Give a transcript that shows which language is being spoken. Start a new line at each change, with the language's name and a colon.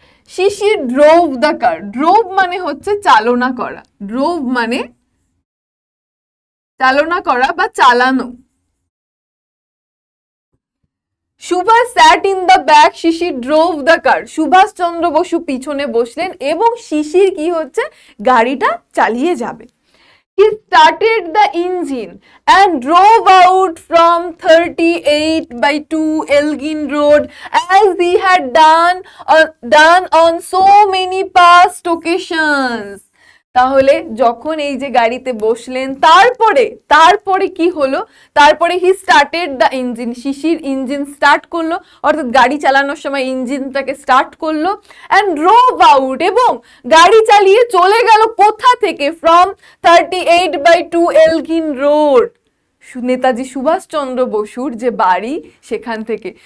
English: Sisir drove the car,
Bangla: drove মানে হচ্ছে চালনা করা, ড্রোভ মানে চালনা করা বা চালানো।
English: Subhas sat in the back, Sisir drove the car,
Bangla: Subhash Chandra Basu পিছনে বসলেন এবং শিশির কি হচ্ছে, গাড়িটা চালিয়ে যাবে।
English: He started the engine and drove out from 38/2 Elgin Road as he had done on so many past occasions.
Bangla: তাহলে যখন এই যে গাড়িতে বসলেন, তারপরে কি হলো, তারপরে
English: he started the engine,
Bangla: Shishir engine start করলো, অর্থাৎ গাড়ি চালানোর সময় ইঞ্জিনটাকে স্টার্ট করলো, অ্যান্ড ড্রোভ আউট, এবং গাড়ি চালিয়ে চলে গেল কোথা থেকে, from 38/2 Elgin road, Netaji Subhash Chandra বসুর যে বাড়ি সেখান থেকে।